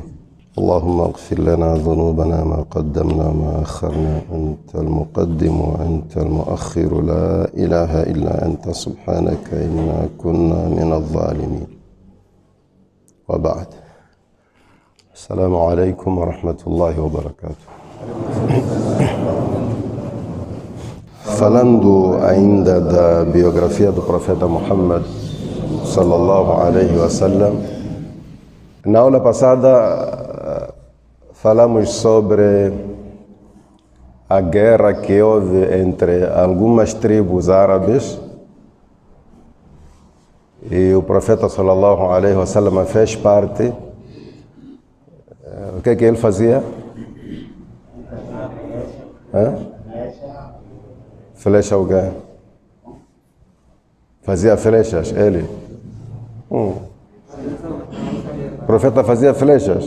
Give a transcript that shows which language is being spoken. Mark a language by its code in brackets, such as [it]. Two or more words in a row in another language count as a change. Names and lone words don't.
[ar] اللهم اغفر لنا ذنوبنا ما قدمنا ما أخرنا، أنت المقدم وأنت المؤخر، لا إله إلا أنت سبحانك إنا كنا من الظالمين. وبعد، السلام عليكم ورحمة الله وبركاته. [pt] Falando ainda da biografia do profeta Muhammad [ar] صلى الله عليه وسلم, [pt] na aula passada falamos sobre a guerra que houve entre algumas tribos árabes e o profeta [ar] صلى الله عليه وسلم [pt] fez parte. O que ele fazia? Flecha o quê? Fazia flechas, ele. O profeta fazia flechas.